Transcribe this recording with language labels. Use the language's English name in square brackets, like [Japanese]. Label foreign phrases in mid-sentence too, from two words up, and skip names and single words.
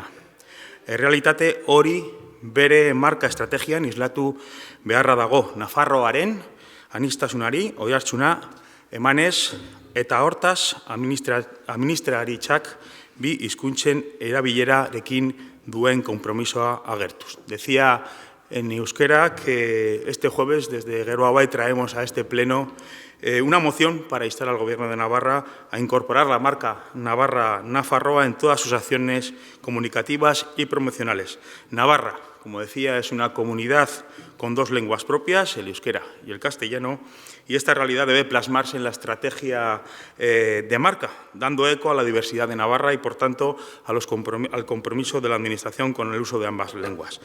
[Basque] Errealitate hori bere marka estrategian islatu beharra dago Nafarroaren aniztasunari oihartzuna emanez eta hortaz administraritzak bi hizkuntzen erabilerarekin duen konpromisoa agertuz. [Spanish] Decía en euskera que este jueves desde Geroabai traemos a este pleno una moción para instar al Gobierno de Navarra a incorporar la marca Navarra-Nafarroa en todas sus acciones comunicativas y promocionales. Navarra, como decía, es una comunidad con dos lenguas propias, el euskera y el castellano, y esta realidad debe plasmarse en la estrategia de marca, dando eco a la diversidad de Navarra y, por tanto, al compromiso de la Administración con el uso de ambas lenguas.